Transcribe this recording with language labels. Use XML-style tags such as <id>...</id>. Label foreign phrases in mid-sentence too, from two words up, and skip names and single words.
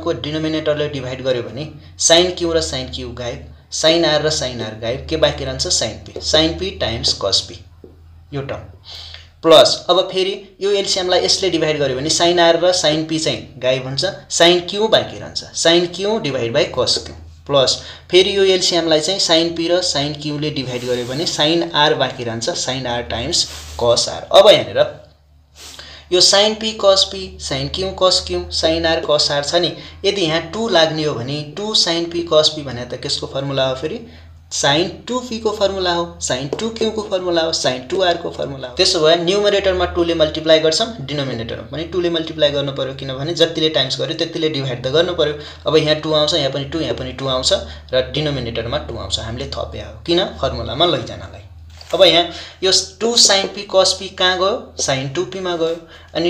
<ne>को डिनोमिनेटरले डिवाइड गर्यो भने sin q र sin q गायब sin r र sin r गायब के बाँकी रहन्छ</ne> <en>sin p times cos p</en> <ne>यो टर्म प्लस अब फेरि यो एलसीएम लाई यसले डिवाइड गर्यो भने sin r र sin p चाहिँ गायब हुन्छ sin q बाँकी रहन्छ</ne> <en>sin q divide by cos q</en> <ne>प्लस फेरि यो एलसीएम लाई चाहिँ sin p र sin q ले डिवाइड गर्यो भने sin r बाँकी रहन्छ</ne> <en>sin r times cos r</en> <ne>अब यहाँनेर यो</ne> <en>sin p cos p sin q cos q sin r cos r</en> <ne>छ नि यदि यहाँ 2 लाग्ने हो भने</ne> <en>2 sin p cos p</en> <ne>भने त केसको फर्मुला हो फेरि sin 2p को फर्मुला हो sin 2q को फर्मुला हो sin 2r को फर्मुला हो त्यसो भए न्युमरेटरमा 2 ले मल्टिप्लाई गर्छौं डिनोमिनेटरमा पनि 2 ले मल्टिप्लाई गर्नु पर्यो किनभने जतिले टाइम्स गर्यो त्यतिले डिवाइड त गर्नु पर्यो अब यहाँ 2 आउँछ यहाँ पनि 2 आउँछ र डिनोमिनेटरमा 2 आउँछ हामीले थपे हो किन फर्मुलामा लैजानलाई अब यहाँ यो</ne> <en>2 sin p cos p</en> <ne>कहाँ गयो sin 2p मा गयो अनि</ne>